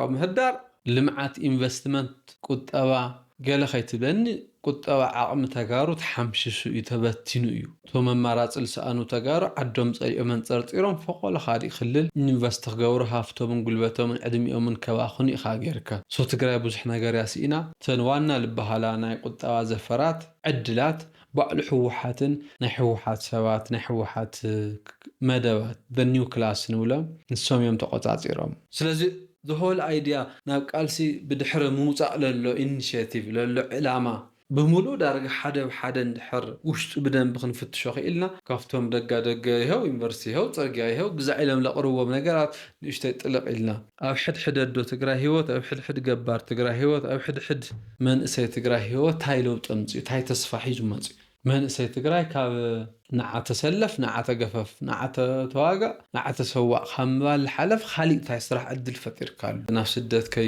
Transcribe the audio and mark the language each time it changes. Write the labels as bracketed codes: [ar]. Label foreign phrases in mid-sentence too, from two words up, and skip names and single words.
[ti] ምህዳር ልምዓት ኢንቨስትመንት ቁጠባ ገለ ከይትብለኒ ቁጠባ ዓቕሚ ተጋሩ ተሓምሽሹ እዩ ተበቲኑ እዩ እቶም ኣማራፂ ዝሰኣኑ ተጋሩ ዓዶም ፀሊኦም መንፀርጢሮም ፈቆለ ካሊእ ክልል ኢንቨስት ክገብሩ ሃፍቶምን ጉልበቶምን ዕድሚኦምን ከባኽኑ ኢኻ ጌርካ ሶ ትግራይ ብዙሕ ነገር ያስኢና ተን ዋና ልበሃላ ናይ ቁጠባ ዘፈራት ዕድላት ባዕሉ ሕወሓትን ናይ ሕወሓት ሰባት ናይ ሕወሓት መደባት [en] the new class [ti] ንብሎም ንሶም እዮም ተቆፃፂሮም ስለዚ [en] the whole idea [ti] ናብ ቃልሲ ብድሕሪ ምውፃእ ለሎ ኢኒሽቲቭ ለሎ ዕላማ ብምሉእ ዳርጋ ሓደ ብሓደ እንድሕር ውሽጡ ብደንብ ክንፍትሾ ክኢልና ካብቶም ደጋ ይኸው ዩኒቨርሲቲ ይኸው ፅርግያ ይኸው ግዛዕ ኢሎም ለቕርቦም ነገራት ንእሽተይ ጥልቕ ኢልና ኣብ ሕድሕድ ኣዶ ትግራይ ሂወት ኣብ ሕድሕድ ገባር ትግራይ ሂወት ኣብ ሕድሕድ መንእሰይ ትግራይ ሂወት እንታይ ለውጢ ኣምፅኡ እንታይ ተስፋ ሒዙ መፅኡ መንእሰይ ትግራይ ካብ ንዓተ ሰለፍ ንዓተ ገፈፍ ንዓተ ተዋጋእ ንዓተ ሰዋቕ ካብ ምባል ሓለፍ ካሊእ እንታይ ስራሕ ዕድል ፈጢርካሉ ናብ ስደት